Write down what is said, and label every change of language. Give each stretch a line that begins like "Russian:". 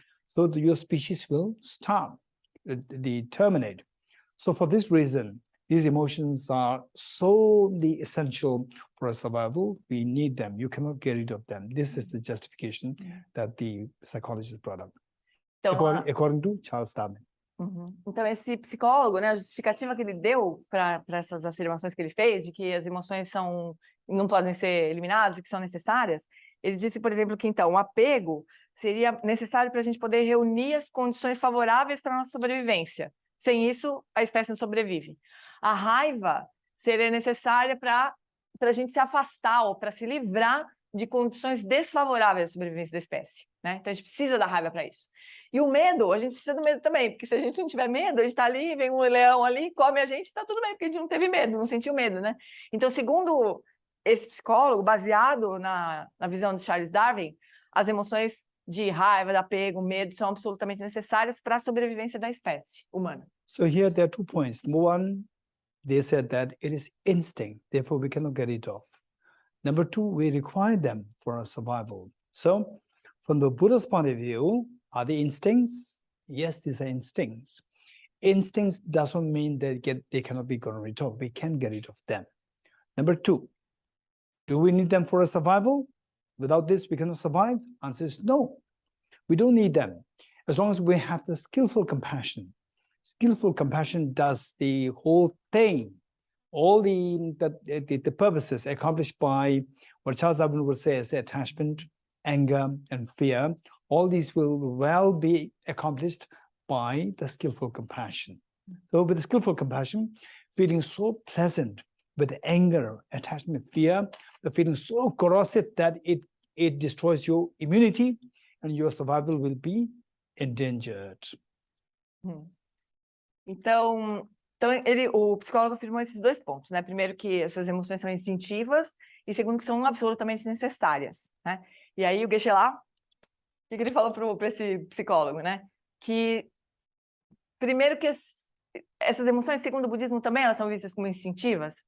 English: So your species will stop, terminate. So for this reason, These emotions are so essential for our survival. We need them. You cannot get rid of them. This is the justification that the psychologist brought up.
Portuguese: Então,
English: According to Charles Darwin.
Portuguese: Então, esse psicólogo, né, a justificativa que ele deu para essas afirmações que ele fez, de que as emoções não podem ser eliminadas e que são necessárias, ele disse, por exemplo, que então o apego seria necessário para a gente poder reunir as condições favoráveis para a nossa sobrevivência. Sem isso, a espécie não sobrevive. A raiva seria necessária para a gente se afastar ou para se livrar de condições desfavoráveis à sobrevivência da espécie, né? Então, a gente precisa da raiva para isso. E o medo, a gente precisa do medo também, porque se a gente não tiver medo, a gente está ali, vem um leão ali, come a gente, está tudo bem, porque a gente não teve medo, não sentiu medo, né? Então, segundo esse psicólogo, baseado na visão de Charles Darwin, as emoções de raiva, de apego, medo, são absolutamente necessárias para a sobrevivência da espécie humana.
English: So here there are 2 points. Number one, they said that it is instinct, therefore we cannot get it off. Number two, we require them for our survival. So, from the Buddha's point of view, are they instincts? Yes, these are instincts. Instincts doesn't mean that they cannot be gotten rid of. We can get rid of them. Number two, do we need them for our survival? Without this, we cannot survive? Answer is no. We don't need them. As long as we have the skillful compassion. Skillful compassion does the whole thing. All the purposes accomplished by what Charles Darwin would say is the attachment, anger, and fear. All these will well be accomplished by the skillful compassion. So with the skillful compassion, feeling so pleasant with anger, attachment, fear, the feeling so corrosive that it destroys your immunity and your survival will be endangered.
Portuguese: Então o psicólogo afirmou esses 2 pontos, né? Primeiro, que essas emoções são instintivas, e segundo, que são absolutamente necessárias, né? E aí o Geshe lá, o que ele falou para esse psicólogo, né? Que, primeiro, que essas emoções, segundo o budismo, também elas são vistas como instintivas?